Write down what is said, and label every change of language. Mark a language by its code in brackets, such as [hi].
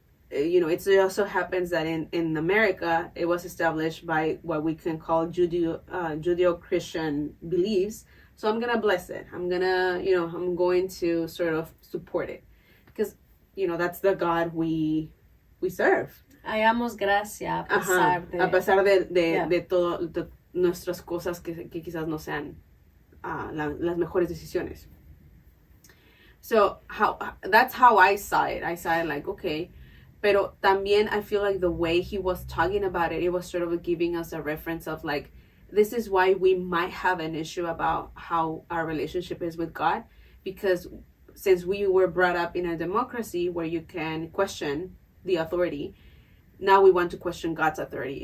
[en] It also happens that in America, it was established by what we can call Judeo-Christian beliefs. So I'm gonna bless it. I'm going to sort of support it, because that's the God we serve. [es] Hallamos gracia a pesar de todo de nuestras cosas que quizás no sean las mejores decisiones. [en] So that's how I saw it. I saw it like, okay, pero también I feel like the way he was talking about it was sort of giving us a reference of like, this is why we might have an issue about how our relationship is with God, because since we were brought up in a democracy where you can question the authority, now we want to question God's authority.